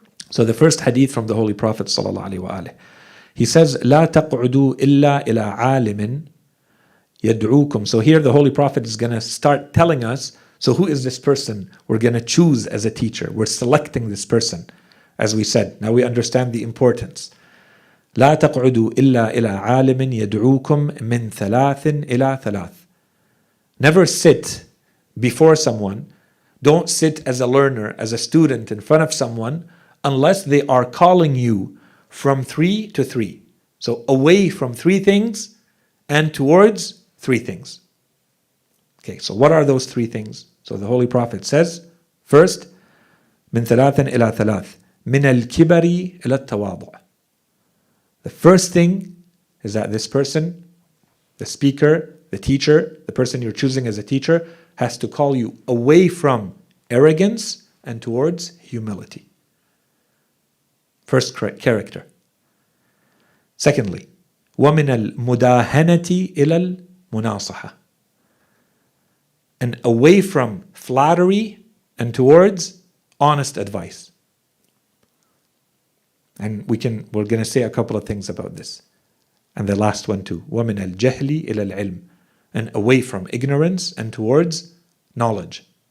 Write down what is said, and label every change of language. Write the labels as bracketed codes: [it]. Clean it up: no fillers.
[en] So the first hadith from the Holy Prophet ﷺ, he says, [ar] لا تقعدوا إلا إلى عالم يدعوكم. [en] So here the Holy Prophet is going to start telling us, so who is this person we're going to choose as a teacher? We're selecting this person, as we said. Now we understand the importance. [ar] لا تقعدوا إلا إلى عالم يدعوكم من ثلاث إلى ثلاث. [en] Never sit before someone. Don't sit as a learner, as a student in front of someone, unless they are calling you from 3 to 3. So away from three things and towards three things. Okay, so what are those three things? So the Holy Prophet says, first, [ar] من ثلاث إلى ثلاث من الكبر إلى التواضع. [en] The first thing is that this person, the speaker, the teacher, the person you're choosing as a teacher, has to call you away from arrogance and towards humility. First character. Secondly, [ar] وَمِنَ الْمُدَاهَنَةِ إِلَى الْمُنَاصَحَةِ. [en] And away from flattery and towards honest advice. And we're going to say a couple of things about this. And the last one too. [ar] وَمِنَ الْجَهْلِ إِلَى الْعِلْمِ. [en] And away from ignorance and towards knowledge.